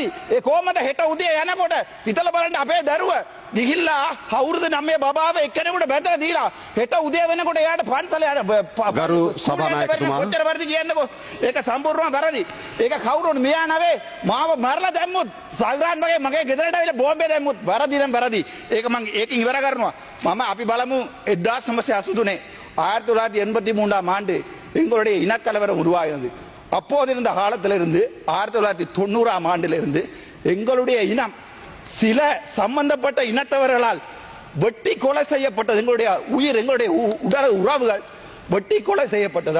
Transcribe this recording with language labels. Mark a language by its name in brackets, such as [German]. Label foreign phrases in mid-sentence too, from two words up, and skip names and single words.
[Sinhala] ඒ කොහමද හෙට උදේ යනකොට හිතලා බලන්න අපේ දරුව ගිහිල්ලා කවුරුද 9 බබාව එක්කෙනෙකුට බැඳලා දීලා හෙට උදේ වෙනකොට එයාට පන්සල යන ගරු සභානායකතුමා කොච්චර වැරදි කියන්නකෝ. ඒක සම්පූර්ණව වැරදි. ඒක කවුරුන් මෙයා නවේ මාව මරලා දැම්මුත් සල්රාන් වගේ මගේ ගෙදරට ආවිල්ලා බෝම්බේ දැම්මුත් වැරදි නම් වැරදි. ඒක මම ඒකින් ඉවර කරනවා. මම අපි බලමු 1983 1983 [Tamil] ஆண்டு எங்களுடைய இனக்கலவரம் உருவாகிறது. அப்போது இருந்த காலத்திலிருந்து 1990 ஆண்டிலிருந்து எங்களுடைய இனம் சில சம்பந்தப்பட்ட இனத்தவர்களால் வெட்டி கொலை செய்யப்பட்டது. எங்களுடைய உயிர் எங்களுடைய உடல் உறவுகள் வெட்டி கொலை செய்யப்பட்டது.